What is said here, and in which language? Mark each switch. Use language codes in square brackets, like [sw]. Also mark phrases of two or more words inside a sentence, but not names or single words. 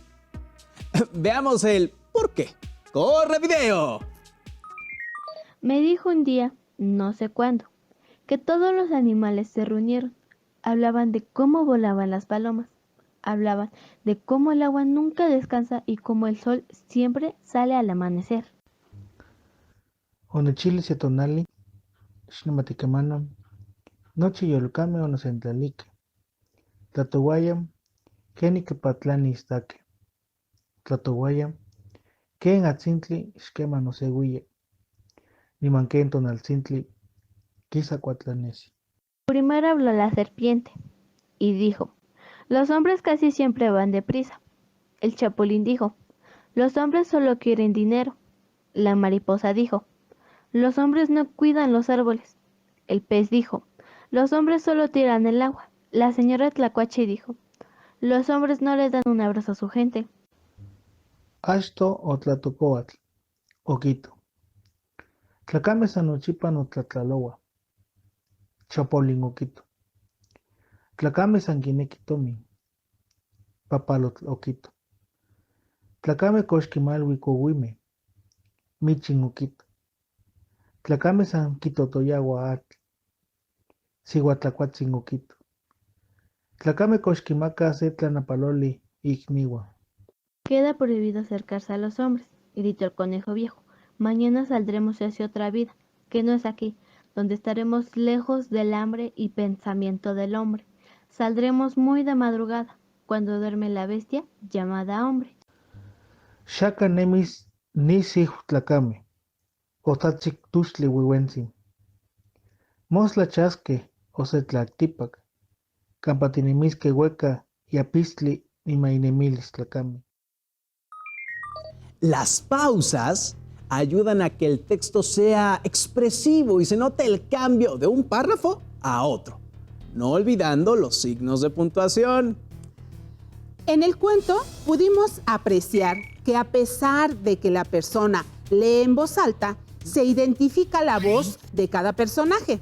[es] Veamos el por qué. ¡Corre video! Me dijo un día, no sé cuándo, que todos los animales se reunieron. Hablaban de cómo volaban las palomas. Hablaban de cómo el agua nunca descansa y cómo el sol siempre sale al amanecer. [nah] Onechili setonali, xnamaticamanon, nochi yolcame onocentlalique, tlatohuayam, ken icapatlani istaque, tlatohuayam, ken atzintli xquema nosehuille, niman ken tonaltzintli, quizacuatlanesi. [es] Primero habló la serpiente y dijo, los hombres casi siempre van deprisa. El chapulín dijo, los hombres solo quieren dinero. La mariposa dijo, los hombres no cuidan los árboles. El pez dijo, los hombres solo tiran el agua. La señora Tlacuache dijo, los hombres no le dan un abrazo a su gente. [nah] Ashto o tlatocoatl, oquito, Tlacame sanochipa no tlatlaloa. Chapulín oquito. Tlacame sanguinequi tomin. Papalotl oquito. Tlacame coxquimalui cohuime. Michin oquito. Tlacame san quitotoyagua atl. Siguatlacuatzin oquito. Tlacame coxquimaca se tlanapaloli igniwa. [es] Queda prohibido acercarse a los hombres, gritó el conejo viejo. Mañana saldremos hacia otra vida, que no es aquí, donde estaremos lejos del hambre y pensamiento del hombre. Saldremos muy de madrugada, cuando duerme la bestia llamada hombre. [nah] Shaka nemis nisi tlacame. Otatzik tuxtli huihuentzin. Mosla chasque osetlactipac. Campatinimisque hueca y apistli ni mainemilis tlacame. [es] Las pausas ayudan a que el texto sea expresivo y se note el cambio de un párrafo a otro, no olvidando los signos de puntuación. En el cuento pudimos apreciar que a pesar de que la persona lee en voz alta, se identifica la voz de cada personaje.